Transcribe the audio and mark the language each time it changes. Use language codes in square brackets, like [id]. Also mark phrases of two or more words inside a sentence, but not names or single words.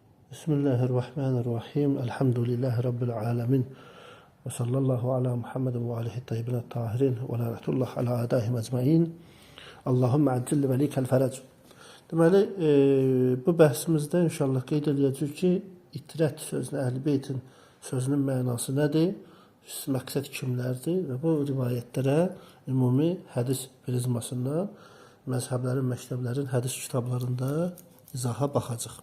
[ar] بسم الله الرحمن الرحيم. الحمد لله رب العالمين. وصلى الله على محمد وآله الطيبين الطاهرين ولعنة الله على أعدائهم أجمعين. اللهم عجل لوليك الفرج. [az] Deməli, bu bəhsimizdə inşallah qeyd edəcəyik ki, itrət sözünün, Əhl-i Beytin sözünün mənası nədir? Məqsəd kimlərdir? Və bu rivayətlərə ümumi hədis prizmasından məzhəblərin, məktəblərin hədis kitablarında izaha baxacaq.